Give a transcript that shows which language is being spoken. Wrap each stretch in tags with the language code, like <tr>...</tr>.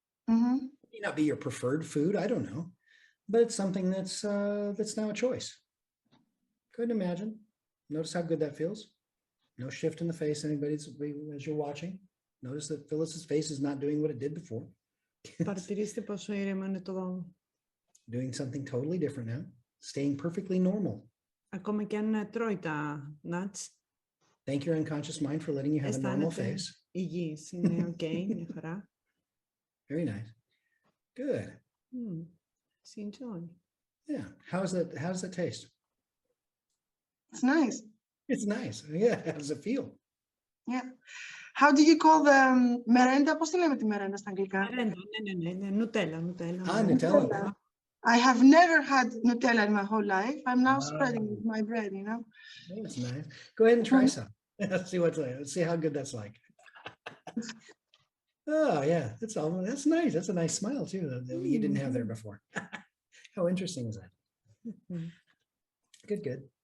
<en>Mm-hmm. It may not be your preferred food, I don't know, but it's something that's now a choice. Go ahead and imagine. Notice how good that feels. No shift in the face, as you're watching. Notice that Phyllis's face is not doing what it did before.</en> <el>Παρατηρήστε πόσο ήρεμο είναι το δώμα.</el> <en>Doing something totally different now. Staying perfectly normal.</en> <el>Ακόμα και αν τρώει τα nuts.</el> <en>Thank your unconscious mind for letting you have a normal face.</en> <el>Υγιής, είναι okay, μια χαρά.</el> <en>Very nice. Good. Enjoy. Yeah. How does that taste? It's nice. It's nice. Yeah. How does it feel? Yeah. How do you call the merenda?</en> <el>Πώς τη λέμε τη μερέντα στα αγγλικά? Ναι. Νουτέλα.</el> <en>Nutella. I have never had Nutella in my whole life. I'm now spreading with my bread, you know? That's nice. Go ahead and try some. See let's see how good that's like. Oh yeah, that's nice. That's a nice smile too that you didn't have there before. How interesting is that? Good.</en>